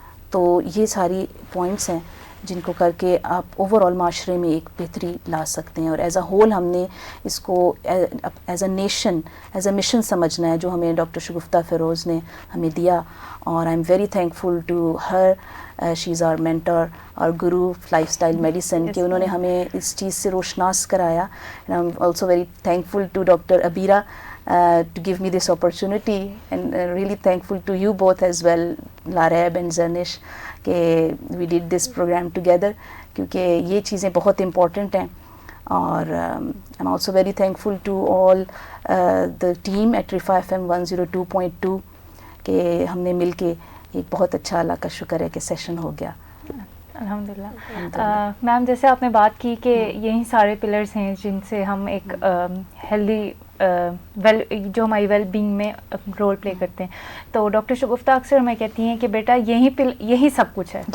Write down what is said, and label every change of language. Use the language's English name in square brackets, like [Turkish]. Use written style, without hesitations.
[Urdu] تو یہ ساری پوائنٹس ہیں جن کو کر کے آپ اوور آل معاشرے میں ایک بہتری لا سکتے ہیں. اور ایز اے ہول ہم نے اس کو as a nation, as a mission سمجھنا ہے, جو ہمیں ڈاکٹر شگفتہ فیروز نے ہمیں دیا. [English] اور I am very thankful to her, she is our mentor اور guru lifestyle medicine, [Urdu] کہ انہوں نے ہمیں اس چیز سے روشناس کرایا. [English] and I am also very thankful to doctor Abeera, to give me this opportunity, and really thankful to you both as well, Lareb and Zanish, کہ we did this program together, [Urdu] کیونکہ یہ چیزیں بہت امپورٹنٹ ہیں. اور [English] I'm also very thankful to all the team at Rifa FM 102.2 [Urdu] کہ ہم نے مل کے ایک بہت اچھا، اللہ کا شکر ہے کہ سیشن ہو گیا. الحمدللہ. میم جیسے آپ نے بات کی کہ یہی سارے پلرز ہیں جن سے ہم ایک ہیلدی جو ہماری ویل بینگ میں رول پلے کرتے ہیں, تو ڈاکٹر شگفتہ اکثر ہمیں کہتی ہیں کہ بیٹا یہی سب کچھ ہے,